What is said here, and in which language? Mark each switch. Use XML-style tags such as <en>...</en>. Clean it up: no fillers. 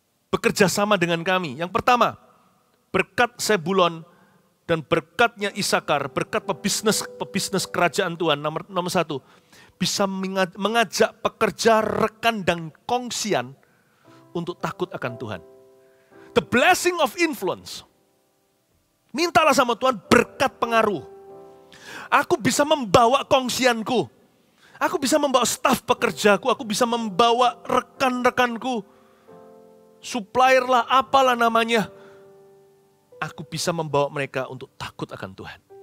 <id>Bekerja sama dengan kami. Yang pertama, berkat Sebulon dan berkatnya Isakar, berkat pebisnis kerajaan Tuhan. Nomor 1, bisa mengajak pekerja, rekan, dan kongsian untuk takut akan Tuhan.</id> <en>The blessing of influence.</en> <id>Mintalah sama Tuhan berkat pengaruh. Aku bisa membawa kongsianku. Aku bisa membawa staf pekerjaku. Aku bisa membawa rekan-rekanku. Supplier lah, apalah namanya. Aku bisa membawa mereka untuk takut akan Tuhan.</id>